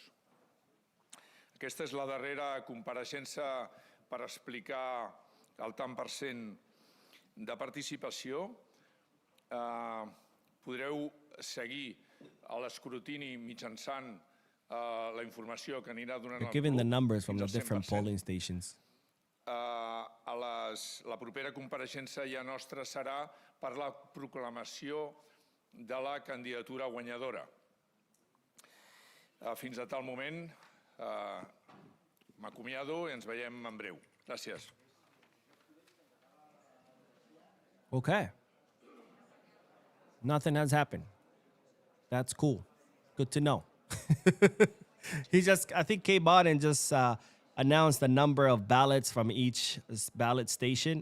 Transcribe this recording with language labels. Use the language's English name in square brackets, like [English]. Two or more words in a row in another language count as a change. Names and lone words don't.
[Catalan] Aquesta és la darrera compareixença per explicar el tant per cent de participació. Podreu seguir l'escrutini mitjançant la informació que anirà donant el [English] They're giving the club numbers from [Catalan] fins [English] the [Catalan] al [English] different [Catalan] 100%. [English] polling stations. [Catalan] La propera compareixença ja nostra serà per la proclamació de la candidatura guanyadora. Fins a tal moment, m'acomiado i ens veiem en breu. Gràcies. [English] Okay. Nothing has happened. That's cool. Good to know. I think K. Bodden just announced the number of ballots from each ballot station.